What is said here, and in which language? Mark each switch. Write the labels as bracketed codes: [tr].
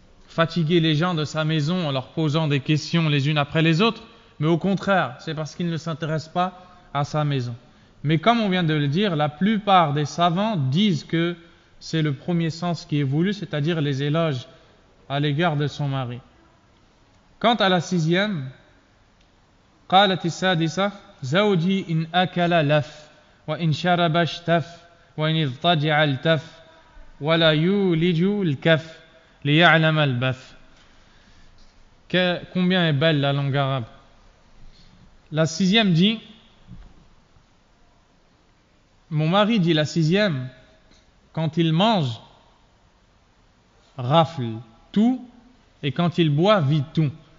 [fr] fatiguer les gens de sa maison en leur posant des questions les unes après les autres, mais au contraire, c'est parce qu'il ne s'intéresse pas à sa maison. Mais comme on vient de le dire, la plupart des savants disent que c'est le premier sens qui est voulu, c'est-à-dire les éloges à l'égard de son mari. Quant à la sixième, [ar] قالت السادسة زوجي إن أكل لف وإن شرب اشتف وإن اضطجع التف ولا يولج الكف ليعلم البث. [fr] Combien est belle la langue arabe. La sixième dit, mon mari dit la sixième, quand il mange, rafle tout, et quand il boit, vide tout.